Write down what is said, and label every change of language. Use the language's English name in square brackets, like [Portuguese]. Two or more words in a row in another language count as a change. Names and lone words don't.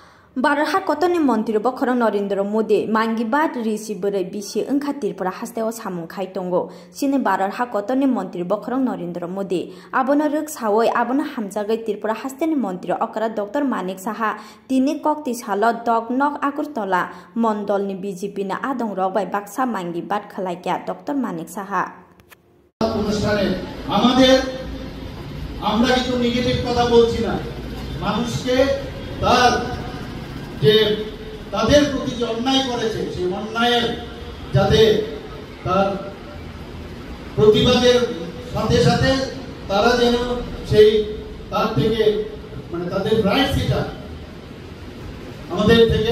[Kok Borok] Barha kotoni mantri bokhorong Narendra Modi mangibat risi berai bisi engkhatirpora hasteo samung khai tongo sini barha kotoni mantri bokhorong Narendra Modi abono ruk sawoi abono hamjagai tirpora hasteni mantri okra Dr. Manik Saha tini kokti salo dognok Agartala mondolni BJP na adong rokbai baksa mangibat khalaikia Dr. Manik Saha [Bangla] অনুষ্ঠানে আমাদের আমরা কিন্তু নেগেটিভ কথা বলছি না মানুষকে তার যে তাদের প্রতি যে অন্যায় করেছে সেই অন্যায়ের যাতে তার প্রতিবাদের সাথে সাথে তারা যেন সেই তার থেকে মানে তাদের রাইটস এটা আমাদের থেকে